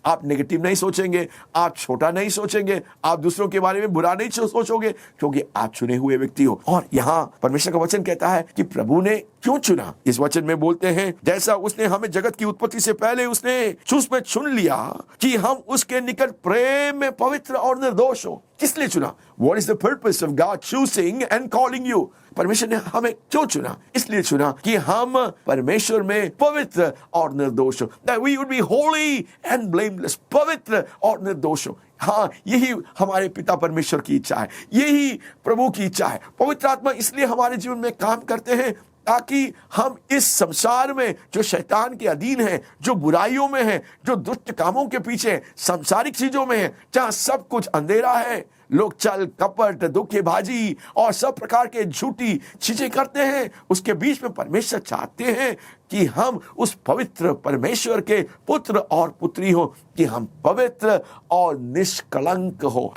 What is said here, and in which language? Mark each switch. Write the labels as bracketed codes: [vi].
[hi] आप नेगेटिव नहीं सोचेंगे, आप छोटा नहीं सोचेंगे, आप दूसरों के बारे में बुरा नहीं सोचोगे, क्योंकि आप चुने हुए व्यक्ति हो। और यहाँ परमेश्वर का वचन कहता है कि प्रभु ने क्यों चुना। इस वचन में बोलते हैं, जैसा उसने हमें जगत की उत्पत्ति से पहले उसने उसमें चुन लिया कि हम उसके निकट प्रेम में पवित्र और निर्दोष हो। किस लिए चुना? [en] What is the purpose of God choosing and calling you? [hi] परमेश्वर ने हमें क्यों चुना? इसलिए चुना कि हम परमेश्वर में पवित्र और निर्दोष हो। [en] That we would be holy and blameless. [hi] पवित्र और निर्दोष हो। हाँ, यही हमारे पिता परमेश्वर की इच्छा है, यही प्रभु की इच्छा है। पवित्र आत्मा इसलिए हमारे जीवन में काम करते हैं ताकि हम इस संसार में जो शैतान के अधीन है, जो बुराइयों में है, जो दुष्ट कामों के पीछे, सांसारिक चीजों में है, जहां सब कुछ अंधेरा है, लोग छल कपट, धोखेबाजी और सब प्रकार के झूठी चीजें करते हैं, उसके बीच में परमेश्वर चाहते हैं कि हम उस पवित्र परमेश्वर के पुत्र और पुत्री हो, कि हम पवित्र और निष्कलंक हो।